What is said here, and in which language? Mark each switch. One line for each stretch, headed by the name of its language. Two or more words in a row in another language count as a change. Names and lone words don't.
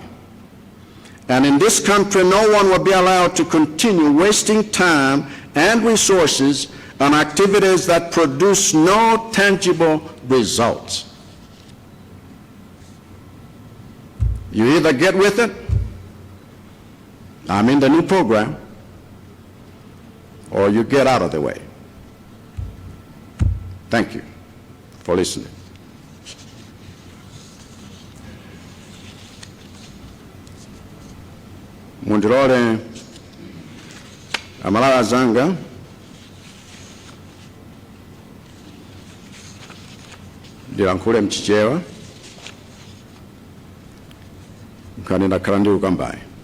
English: And in this country, no one will be allowed to continue wasting time and resources on activities that produce no tangible results. You either get with it, I'm in the new program, or you get out of the way. Thank you for listening.
Nyanja: Mundilole Amalawi Zanga ndilankhule mchichewa nkani ndakhala ndi ukambayi.